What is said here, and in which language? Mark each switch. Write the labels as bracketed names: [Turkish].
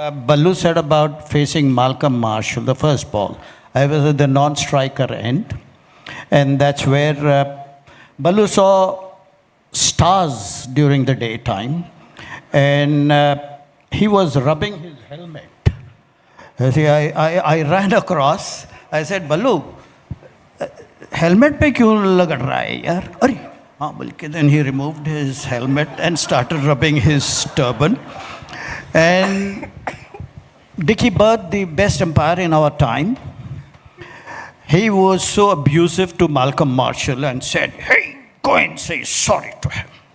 [English] Ballu said about facing Malcolm Marshall, the first ball. I was at the non-striker end, and that's where Ballu saw stars during the daytime, and he was rubbing his helmet. See, I ran across. I said, [Hindi] Ballu, helmet पे क्यों लग रहा है यार? अरे हाँ बल्कि [English] then he removed his helmet and started rubbing his turban. And Dickie Bird, the best umpire in our time, he was so abusive to Malcolm Marshall and said, hey, go and say sorry to him.